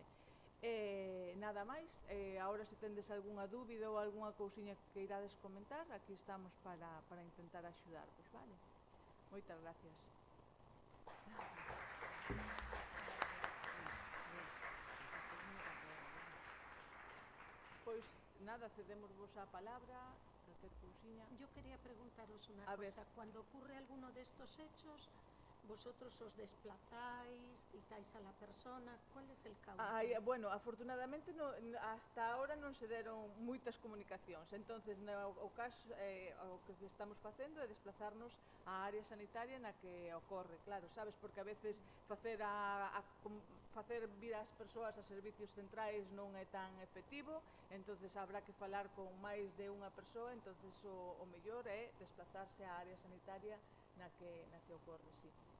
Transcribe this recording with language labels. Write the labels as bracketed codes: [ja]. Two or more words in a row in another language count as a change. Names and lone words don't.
[gl] Nada máis, agora se tendes algunha dúbida ou algunha cousiña que irades comentar, aquí estamos para intentar axudarvos, vale? Moitas gracias. Pois nada, cedémosvos a palabra, calquer cousiña. [es] Yo quería preguntaros una A cosa. ver. Cuando ocurre alguno de estos hechos, vosotros os desplazáis, citáis a la persona, ¿cuál es el cauce? [gl] Bueno, afortunadamente hasta ahora non se deron moitas comunicacións, entonces o caso, o que estamos facendo é desplazarnos á área sanitaria na que ocorre, claro, sabes, porque a veces facer vir as persoas a servicios centrais non é tan efectivo, entonces habrá que falar con máis de unha persoa, entonces o mellor é desplazarse á área sanitaria na que ocorre, sí.